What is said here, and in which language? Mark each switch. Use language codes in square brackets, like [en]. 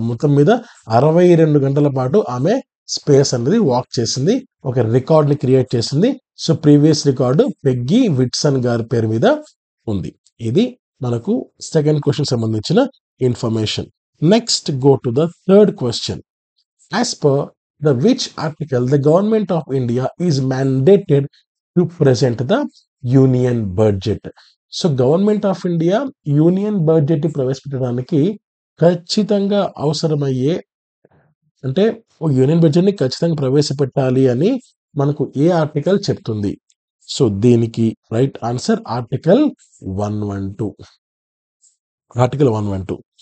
[te] మొత్తం మీద 62 గంటల పాటు ఆమె స్పేస్ అనేది వాక్ చేసింది. ఒక రికార్డ్‌ని క్రియేట్ చేసింది. So, previous record Peggy Whitson గారి పేరు మీద ఉంది. ఇది మనకు సెకండ్ క్వెషన్ సంబంధించిన information. [en] Next go to the third question. As per the which article the government of India is mandated to present the union budget. [te] So, government of India union budget ప్రవేశపెట్టడానికి ఖచ్చితంగా అవసరమయ్యే అంటే union బడ్జెట్‌ని ఖచ్చితంగా ప్రవేశపెట్టాలి అని మనకు ఏ article చెప్తుంది? So, దీనికి right answer article 112. Article 112.